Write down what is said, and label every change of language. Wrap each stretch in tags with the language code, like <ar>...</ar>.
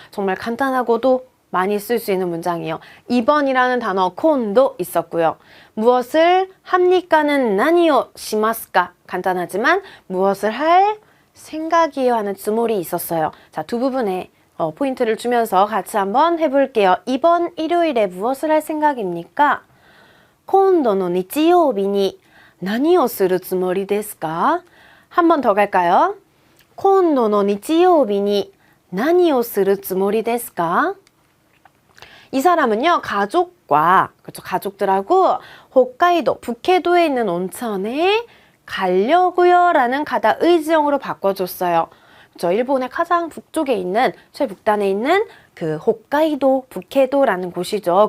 <ko>정말 간단하고도 많이 쓸 수 있는 문장이에요. 2번이라는 단어 콘도 있었고요. 무엇을 합니까는 나니요 시마스까. 간단하지만 무엇을 할 생각이에요 하는 즈몰이 있었어요. 자, 두 부분에 포인트를 주면서 같이 한번 해볼게요. 2번 일요일에 무엇을 할 생각입니까?</ko> <ja>今度の日曜日に何をするつもりですか?</ja> <ko>한 번 더 갈까요?</ko> <ja>今度の日曜日に何をするつもりですか?</ja> <ko>이 사람은요, 가족과, 그렇죠, 가족들하고 홋카이도, 북해도에 있는 온천에 가려고요 라는 가다 의지형으로 바꿔줬어요. 그렇죠, 일본의 가장 북쪽에 있는, 최북단에 있는 그 홋카이도, 북해도라는 곳이죠.</ko>